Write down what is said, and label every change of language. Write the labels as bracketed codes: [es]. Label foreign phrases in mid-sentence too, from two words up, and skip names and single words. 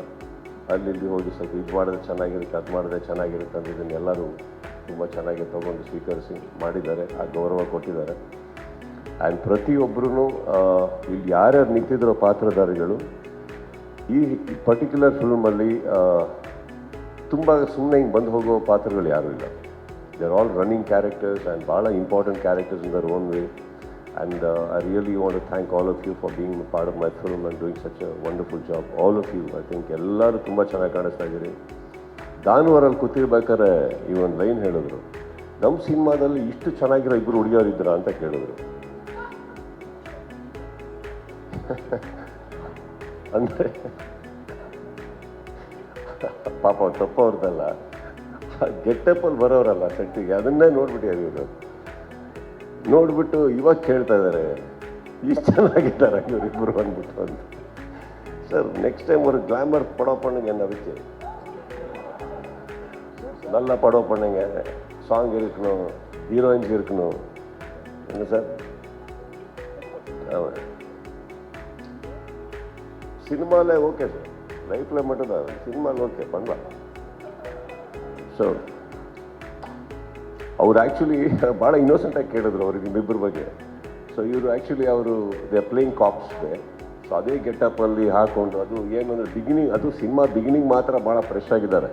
[kn] ಅಲ್ಲಿ ಹೋಗಿ ಸ್ವಲ್ಪ ಇದು ಮಾಡಿದ್ರೆ ಚೆನ್ನಾಗಿರುತ್ತೆ, ಅದು ಮಾಡಿದ್ರೆ ಚೆನ್ನಾಗಿರುತ್ತೆ ಅಂತ ಇದನ್ನು ಎಲ್ಲರೂ ತುಂಬ ಚೆನ್ನಾಗಿ ತೊಗೊಂಡು ಸ್ವೀಕರಿಸಿ ಮಾಡಿದ್ದಾರೆ, ಆ ಗೌರವ ಕೊಟ್ಟಿದ್ದಾರೆ. ಆ್ಯಂಡ್ ಪ್ರತಿಯೊಬ್ಬರೂ ಇಲ್ಲಿ ಯಾರ್ಯಾರು ನಿಂತಿದ್ರೋ ಪಾತ್ರಧಾರಿಗಳು ಈ ಪರ್ಟಿಕ್ಯುಲರ್ ಫಿಲ್ಮಲ್ಲಿ ತುಂಬ ಸುಮ್ಮನೆ ಹಿಂಗೆ ಬಂದು ಹೋಗೋ ಪಾತ್ರಗಳು ಯಾರೂ ಇಲ್ಲ. [en] they are all running characters and ಭಾಳ important characters in their own way. and I really want to thank all of you for being part of my film and doing such a wonderful job. all of you, I think [kn] ಎಲ್ಲರೂ ತುಂಬ ಚೆನ್ನಾಗಿ ಕಾಣಿಸ್ತಾ ಇದ್ದೀರಿ. ದಾನುವರಲ್ಲಿ ಕೂತಿರ್ಬೇಕಾದ್ರೆ ಈ ಒಂದು ಲೈನ್ ಹೇಳಿದ್ರು, ನಮ್ಮ ಸಿನಿಮಾದಲ್ಲಿ ಇಷ್ಟು ಚೆನ್ನಾಗಿರೋ ಇಬ್ಬರು ಹುಡುಗಿಯರಿದ್ರ ಅಂತ ಕೇಳಿದ್ರು. ಅಂದರೆ ಪಾಪ ತಪ್ಪವ್ರದ್ದಲ್ಲ, ಗೆಟ್ಟಪ್ಪಲ್ಲಿ ಬರೋರಲ್ಲ ಸೆಟ್ಟಿಗೆ, ಅದನ್ನೇ ನೋಡ್ಬಿಟ್ಟಿದ್ದಾರೆ ಇವರು. ನೋಡ್ಬಿಟ್ಟು ಇವಾಗ ಕೇಳ್ತಾ ಇದ್ದಾರೆ ಇಷ್ಟು ಚೆನ್ನಾಗಿದ್ದಾರೆ ಇವರಿಬ್ಬರು ಅಂದ್ಬಿಟ್ಟು ಅಂತ. [en] sir next time [ta] ஒரு ಗ್ಲಾಮರ್ படம் பண்ணுங்க என்ன வச்சு, நல்ல படம் பண்ணுங்க, சாங் இருக்கணும், ஹீரோயின்ஸ் இருக்கணும், என்ன சார்? ஆமாம், சினிமாவில் ஓகே சார், லைஃப்பில் மட்டும்தான், சினிமாவில் ஓகே பண்ணலாம். [kn] ಸೊ ಅವ್ರು ಆ್ಯಕ್ಚುಲಿ ಭಾಳ ಇನ್ನೋಸೆಂಟಾಗಿ ಕೇಳಿದ್ರು ಅವ್ರಿಗೆ ಇಬ್ಬರ ಬಗ್ಗೆ. ಸೊ ಇವರು ಆ್ಯಕ್ಚುಲಿ ಅವರು [en] they are playing [kn] ಕಾಪ್ಸ್ಗೆ. ಸೊ ಅದೇ ಗೆಟಪ್ಪಲ್ಲಿ ಹಾಕ್ಕೊಂಡು, ಅದು ಏನು ಅಂದರೆ ಬಿಗಿನಿಂಗ್, ಅದು ಸಿನಿಮಾ ಬಿಗಿನಿಂಗ್ ಮಾತ್ರ ಭಾಳ ಫ್ರೆಶ್ ಆಗಿದ್ದಾರೆ.